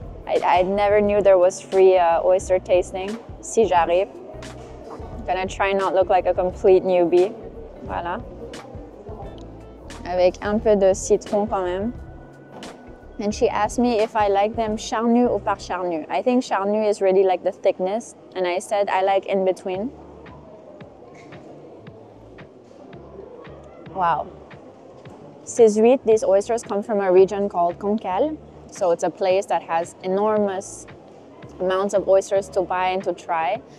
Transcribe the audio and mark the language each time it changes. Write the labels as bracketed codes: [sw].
[en] I never knew there was free oyster tasting. [fr] Si j'arrive. [en] I'm gonna try not look like a complete newbie. [fr] Voilà. Avec un peu de citron quand même. [en] And she asked me if I like them [fr] charnu ou par charnu. [en] I think charnu is really like the thickness. And I said I like in between. Wow. [fr] Ces huîtres, [en] these oysters come from a region called Cancale. So it's a place that has enormous amounts of oysters to buy and to try.